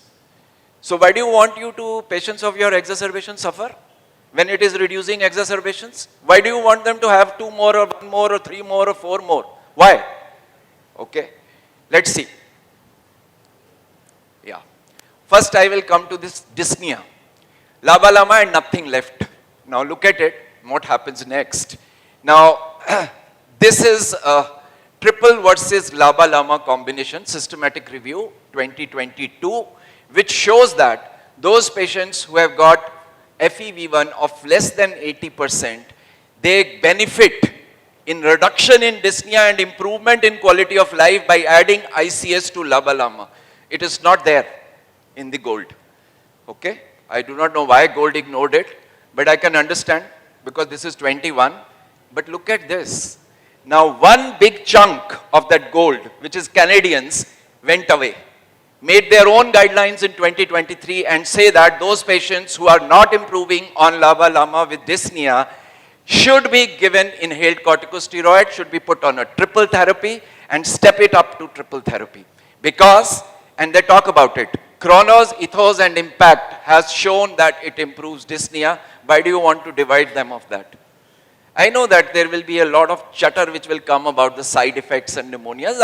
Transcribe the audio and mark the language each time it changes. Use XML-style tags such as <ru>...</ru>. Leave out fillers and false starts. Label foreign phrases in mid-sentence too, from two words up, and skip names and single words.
<en>So why do you want patients of your exacerbation suffer when it is reducing exacerbations? Why do you want them to have 2 more or 1 more or 3 more or 4 more? Why? Okay, let's see. Yeah. First I will come to this dyspnea. Laba lama and nothing left. Now look at it, what happens next. Now, this is a triple versus laba lama combination, systematic review 2022, which shows that those patients who have got FEV1 of less than 80%, they benefit in reduction in dyspnea and improvement in quality of life by adding ICS to laba lama. It is not there in the gold. Okay? I do not know why gold ignored it, but I can understand because this is 21. But look at this. Now one big chunk of that gold, which is Canadians, went away, made their own guidelines in 2023 and say that those patients who are not improving on laba lama with dyspnea should be given inhaled corticosteroid, should be put on a triple therapy and step it up to triple therapy. Because, and they talk about it, Chronos, Ethos and Impact has shown that it improves dyspnea. Why do you want to divide them of that? I know that there will be a lot of chatter which will come about the side effects and pneumonias.</en>